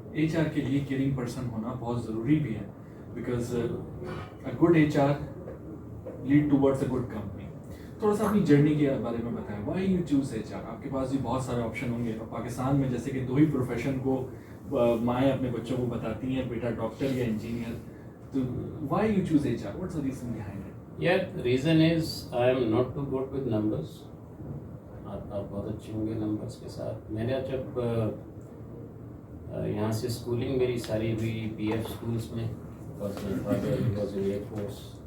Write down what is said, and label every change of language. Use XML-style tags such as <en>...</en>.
<ur>HR کے لیے caring person ہونا بہت ضروری بھی ہے,</ur> <en>Because a good HR lead towards a good company.</en> <ur>تھوڑا سا اپنی جرنی کے بارے میں بتائیں.</ur> <en>Why you choose HR؟</en> <ur>آپ کے پاس بھی بہت سارے آپشن ہوں گے. اور پاکستان میں جیسے کہ 2 ہی پروفیشن کو مائیں اپنے بچوں کو بتاتی ہیں, بیٹا ڈاکٹر یا انجینئر.</ur> <en>تو why you choose HR؟ What's the reason behind it? Yeah, reason is I am not too good with numbers.</en> <ur>آپ بہت اچھے ہوں گے نمبرس کے ساتھ. میں نے جب یہاں سے اسکولنگ میری ساری ہوئی PF اسکولس میں,</ur> <en>because my father was in Air Force.</en>